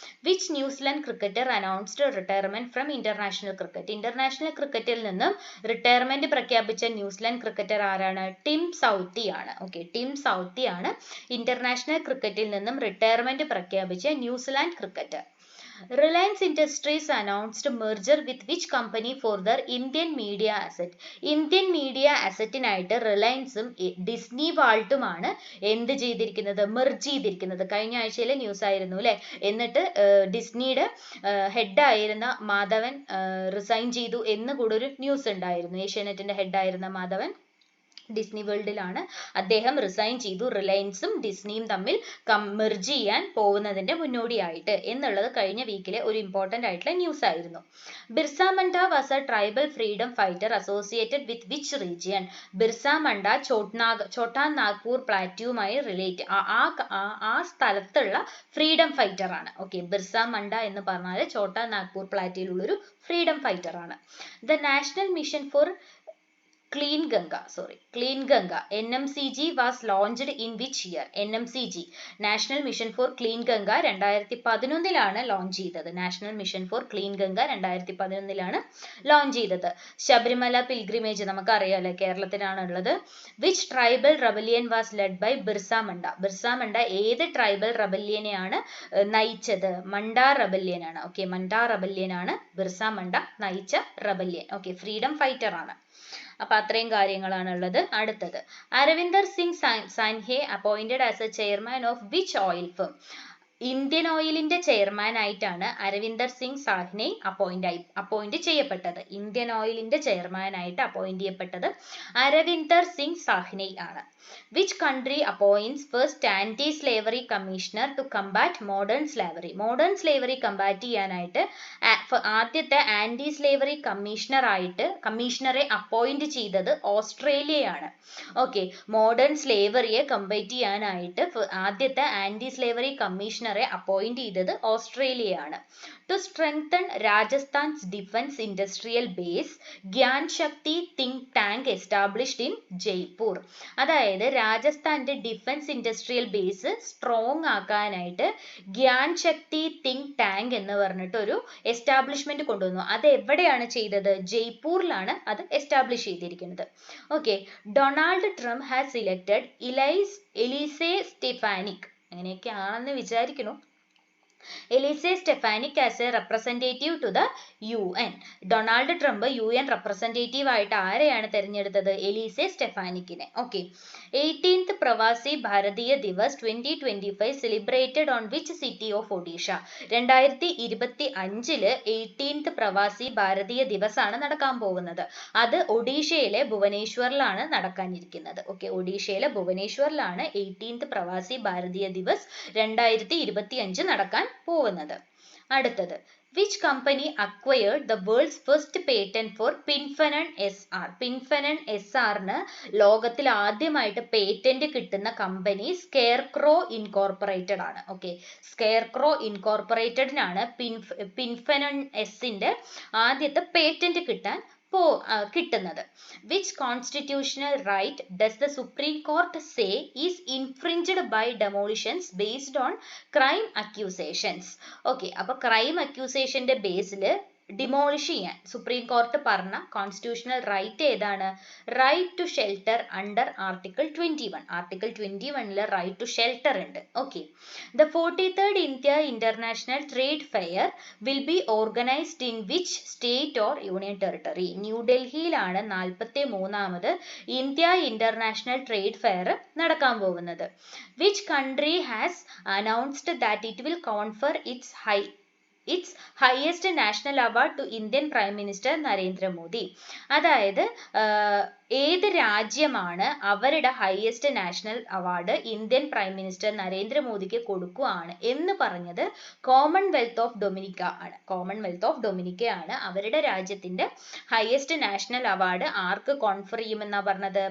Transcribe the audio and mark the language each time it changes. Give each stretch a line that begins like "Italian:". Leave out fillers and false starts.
English: Which New Zealand cricketer announced retirement from international cricket?
Malayalam: International ക്രിക്കറ്റിൽ നിന്നും retirement പ്രഖ്യാപിച്ച New Zealand cricketer ആരാണ്? ടിം സൗത്തി ആണ്. ഓക്കെ, ടിം സൗത്തി ആണ് ഇന്റർനാഷണൽ ക്രിക്കറ്റിൽ നിന്നും റിട്ടയർമെന്റ് പ്രഖ്യാപിച്ച New Zealand cricketer.
English: Reliance Industries announced merger with which company for their Indian media asset?
Malayalam: Indian media അസറ്റിനായിട്ട് റിലയൻസും Disney വാൾട്ടുമാണ് എന്ത് ചെയ്തിരിക്കുന്നത്? മെർജ് ചെയ്തിരിക്കുന്നത്. കഴിഞ്ഞ ആഴ്ചയിലെ ന്യൂസ് ആയിരുന്നു അല്ലെ. എന്നിട്ട് ഡിസ്നിയുടെ ഹെഡ് ആയിരുന്ന മാധവൻ റിസൈൻ ചെയ്തു എന്ന് കൂടെ ഒരു ന്യൂസ് ഉണ്ടായിരുന്നു. ഏഷ്യാനെറ്റിന്റെ ഹെഡ് ആയിരുന്ന മാധവൻ ഡിസ്നി വേൾഡിലാണ് അദ്ദേഹം റിസൈൻ ചെയ്തു. റിലയൻസും ഡിസ്നിയും തമ്മിൽ മെർജ് ചെയ്യാൻ പോകുന്നതിന്റെ മുന്നോടിയായിട്ട് എന്നുള്ളത് കഴിഞ്ഞ വീക്കിലെ ഒരു ഇമ്പോർട്ടന്റ് ആയിട്ടുള്ള ന്യൂസ് ആയിരുന്നു.
English: Birsa Munda was a tribal freedom fighter associated with which region?
Malayalam: Birsa Munda Chhota Nagpur പ്ലാറ്റ്യൂമായി relate ആ സ്ഥലത്തുള്ള ഫ്രീഡം ഫൈറ്റർ ആണ്. ഓക്കെ, ബിർസ മുണ്ട എന്ന് പറഞ്ഞാൽ ഛോട്ടാ നാഗ്പൂർ പ്ലാറ്റിയിലുള്ളൊരു ഫ്രീഡം ഫൈറ്റർ ആണ്.
English: The national mission for Clean Ganga NMCG was launched in which year?
Malayalam: NMCG National Mission for Clean Ganga 2011 launch ചെയ്തത്. National mission four clean Ganga 2011 launch ചെയ്തത്. Sabarimala pilgrimage നമുക്കറിയാലോ, കേരളത്തിലാണ് ഉള്ളത്.
English: Which tribal rebellion was led by Birsa Munda?
Malayalam: Birsa Munda ഏത് tribal റെബല്യനെയാണ് നയിച്ചത്? മണ്ട rebellion ആണ്. Okay, മണ്ട റെബല്യൻ ആണ് ബിർസ മുണ്ട നയിച്ച റെബല്യൻ. ഓക്കെ, ഫ്രീഡം ഫൈറ്റർ ആണ്. അപ്പൊ അത്രയും കാര്യങ്ങളാണ് ഉള്ളത്.
English: അടുത്തത്, Arvinder Singh Sahney appointed as a chairman of which oil firm?
Malayalam: Indian ഓയിലിന്റെ chairman ആയിട്ടാണ് അരവിന്ദർ സിംഗ് സാഹ്നെ അപ്പോയിന്റ് ചെയ്യപ്പെട്ടത്. ഇന്ത്യൻ ഓയിലിന്റെ ചെയർമാൻ ആയിട്ട് അപ്പോയിന്റ് ചെയ്യപ്പെട്ടത് അരവിന്ദർ സിംഗ് സാഹ്നെ ആണ്.
English: Which country appoints first anti-slavery commissioner to combat modern slavery?
Malayalam: Modern slavery combat ചെയ്യാനായിട്ട് ആദ്യത്തെ ആന്റി സ്ലേവറി കമ്മീഷണറെ അപ്പോയിന്റ് ചെയ്തത് ഓസ്ട്രേലിയയാണ്. ഓക്കെ, മോഡേൺ സ്ലേവറിയെ കമ്പാറ്റ് ചെയ്യാനായിട്ട് ആദ്യത്തെ ആന്റി സ്ലേവറി കമ്മീഷണറെ അപ്പോയിന്റ് ചെയ്തത് ഓസ്ട്രേലിയയാണ്.
English: To strengthen Rajasthan's defense industrial base, Gyan Shakti think tank established in Jaipur.
Malayalam: അതായത് രാജസ്ഥാന്റെ defence industrial base strong ആക്കാനായിട്ട് ഗ്യാൻ ശക്തി think tank എന്ന് പറഞ്ഞിട്ട് ഒരു എസ്റ്റാബ്ലിഷ്മെന്റ് കൊണ്ടുവന്നു. അത് എവിടെയാണ് ചെയ്തത്? ജയ്പൂരിലാണ് അത് എസ്റ്റാബ്ലിഷ് ചെയ്തിരിക്കുന്നത്.
English: okay, Donald Trump has elected Elise Stefanik,
Malayalam: അങ്ങനെയൊക്കെയാണെന്ന് വിചാരിക്കുന്നു,
English: Elise Stefanik as a representative to the UN.
Malayalam: Donald Trump UN representative ആയിട്ട് ആരെയാണ് തെരഞ്ഞെടുത്തത്?
English: Elise സ്റ്റെഫാനിക്കിനെ. Okay, 18th Pravasi Bharatiya Divas 2025 celebrated on which city of Odisha?
Malayalam: 2025 18th Pravasi Bharatiya Divas ആണ് നടക്കാൻ പോകുന്നത്. അത് ഒഡീഷയിലെ ഭുവനേശ്വറിലാണ് നടക്കാനിരിക്കുന്നത്. ഓക്കെ, ഒഡീഷയിലെ ഭുവനേശ്വറിലാണ് 18th പ്രവാസി ഭാരതീയ ദിവസ് 2025 നടക്കാൻ പോകുന്നത്.
English: അടുത്തത്, which company acquired the world's first patent for Pinfanon SR?
Malayalam: Pinfanon SR ന് ലോകത്തിൽ ആദ്യമായിട്ട് പേറ്റന്റ് കിട്ടുന്ന കമ്പനി സ്കെയർക്രോ ഇൻകോർപ്പറേറ്റഡ് ആണ്. ഓക്കെ, സ്കെയർക്രോ ഇൻകോർപ്പറേറ്റഡിനാണ് പിൻഫനൺ എസിന്റെ ആദ്യത്തെ പേറ്റന്റ് കിട്ടുന്നത്.
English: Which constitutional right does the Supreme Court say is infringed by demolitions based on crime accusations? Okay,
Malayalam: അപ്പോൾ crime accusationന്റെ ബേസിൽ demolish ചെയ്യാൻ സുപ്രീം കോർട്ട് പറഞ്ഞ കോൺസ്റ്റിറ്റ്യൂഷണൽ റൈറ്റ് ഏതാണ്?
English: Right to shelter under article 21. Article 21 right to shelter ഉണ്ട്. Okay. The 43rd India international trade fair will be organised in which state or union territory?
Malayalam: ന്യൂഡൽഹിയിലാണ് 43ാമത് India international trade fair നടക്കാൻ പോകുന്നത്.
English: Which country has announced that it will confer its highest national award to Indian Prime Minister Narendra Modi.
Malayalam: അതായത് ഏത് രാജ്യമാണ് അവരുടെ highest national award Indian prime minister നരേന്ദ്രമോദിക്ക് കൊടുക്കുകയാണ് എന്ന് പറഞ്ഞത് കോമൺവെൽത്ത് ഓഫ് ഡൊമിനിക്ക ആണ്. കോമൺവെൽത്ത് ഓഫ് ഡൊമിനിക്ക ആണ് അവരുടെ രാജ്യത്തിന്റെ ഹയസ്റ്റ് നാഷണൽ അവാർഡ് ആർക്ക് കോൺഫർ ചെയ്യുമെന്നാ പറഞ്ഞത്?